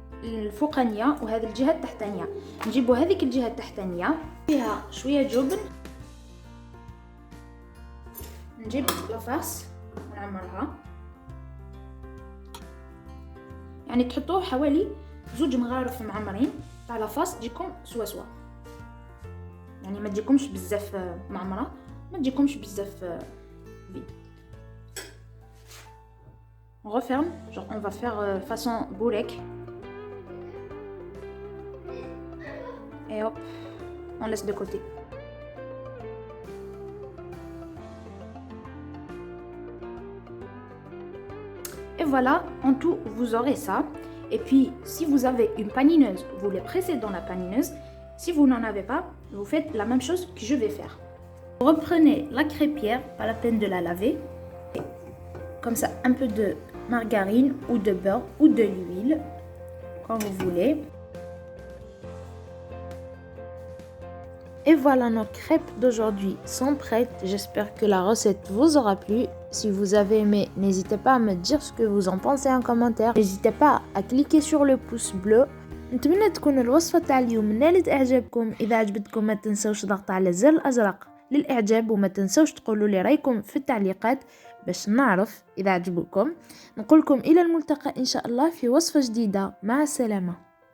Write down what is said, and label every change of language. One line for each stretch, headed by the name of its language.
Arabic: الفوقانيه وهذه الجهه التحتانيه. نجيبوا هذيك الجهه التحتانيه فيها شويه جبن، نجيب لافاس ونعمرها، يعني تحطوه حوالي 2 مغارف معمرين تاع لافاس تجيكم سوا سوا، يعني ما تجيكمش بزاف معمره، ما تجيكمش بزاف vide.
French: On referme, genre on va faire façon bourek. Et hop, on laisse de côté. Et voilà, en tout, vous aurez ça. Et puis, si vous avez une panineuse, vous les pressez dans la panineuse. Si vous n'en avez pas, vous faites la même chose que je vais faire. Vous reprenez la crêpière, pas la peine de la laver. Et comme ça, un peu de margarine ou de beurre ou de l'huile, quand vous voulez. Et voilà, nos crêpes d'aujourd'hui sont prêtes. J'espère que la recette vous aura plu. Si vous avez aimé, n'hésitez pas à me dire ce que vous en pensez en commentaire. N'hésitez pas à cliquer sur le pouce bleu.
Arabic: نتمنى تكون الوصفة تاع اليوم نالت اعجابكم. اذا عجبتكم ما تنسوش ضغط على الزر الازرق للاعجاب، وما تنسوش تقولوا لي رايكم في التعليقات باش نعرف اذا عجبكم. نقولكم الى الملتقى ان شاء الله في وصفة جديدة. مع السلامة.